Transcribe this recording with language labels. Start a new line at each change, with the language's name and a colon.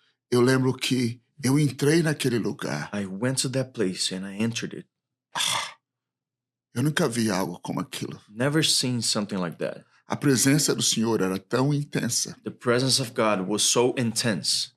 Portuguese: Eu lembro que eu entrei naquele lugar.
English: I went to that place and I entered it.
Portuguese: Eu nunca vi algo como aquilo.
English: Never seen something like that.
Portuguese: A presença do Senhor era tão intensa.
English: The presence of God was so intense.